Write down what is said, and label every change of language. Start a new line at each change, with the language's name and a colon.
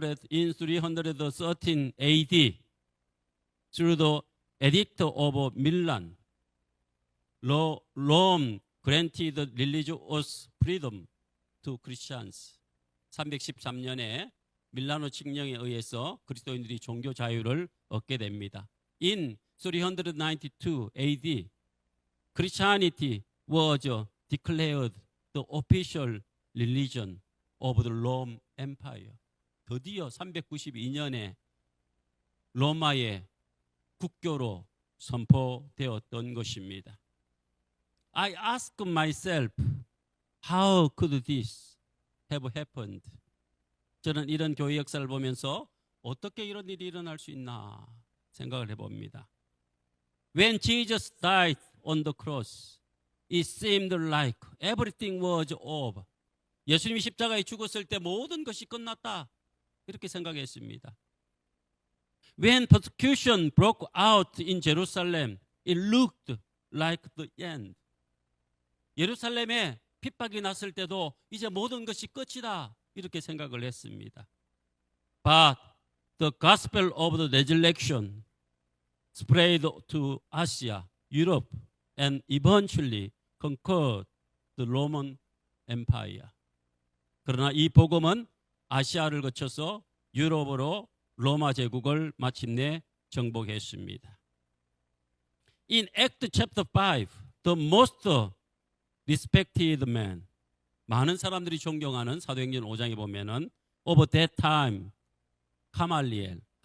English: in 313 AD, through the Edict of Milan, Rome granted religious freedom to Christians.
Korean: 313년에 밀라노 칙령에 의해서 그리스도인들이 종교 자유를 얻게 됩니다.
English: In 392 AD, Christianity was declared the official religion of the Roman Empire.
Korean: 드디어 392년에 로마의 국교로 선포되었던 것입니다.
English: I ask myself, how could this have happened?
Korean: 저는 이런 교회 역사를 보면서 어떻게 이런 일이 일어날 수 있나 생각을 해봅니다.
English: When Jesus died on the cross, it seemed like everything was over.
Korean: 예수님이 십자가에 죽었을 때 모든 것이 끝났다. 이렇게 생각했습니다.
English: When persecution broke out in Jerusalem, it looked like the end.
Korean: 예루살렘에 핍박이 났을 때도 이제 모든 것이 끝이다. 이렇게 생각을 했습니다.
English: But the gospel of the resurrection spread to Asia, Europe, and eventually conquered the Roman Empire.
Korean: 그러나 이 복음은 아시아를 거쳐서 유럽으로 로마 제국을 마침내 정복했습니다.
English: In Act chapter 5, the most respected man,
Korean: 많은 사람들이 존경하는 사도행전 5장에 보면은
English: over that time, 가말리엘.